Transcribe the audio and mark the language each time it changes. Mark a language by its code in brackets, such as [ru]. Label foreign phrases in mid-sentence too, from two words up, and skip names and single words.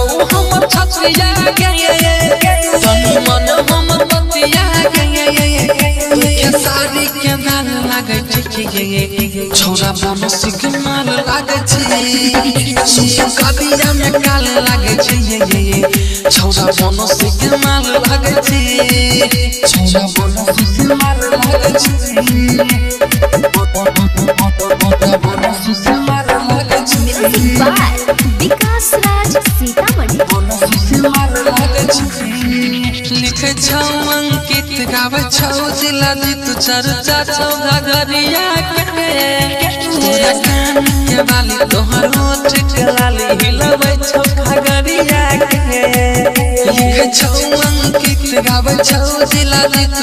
[mai] हमर छछिया गे तनु मन हमर बतिया गे के सारी के मार लागे छै छोरा बनसी के मार लागे छै सुत करिया में काल लागे छै छोरा बनसी के मार लागे छै छोरा बनसी के मार लागे छै बनसी से मार लागे छै [en] music by विकास राज सीतामढ़ी [mai] बनसी से मार लागे छै लिखे छौ अंकित गावे छौ जिला दी तू चर्चा छौ घघरिया के तोरा कान के बाली तोहर होठ के लाली हिलबै छौ घघरिया के लिखे छौ अंकित गावे छौ जिला दी तू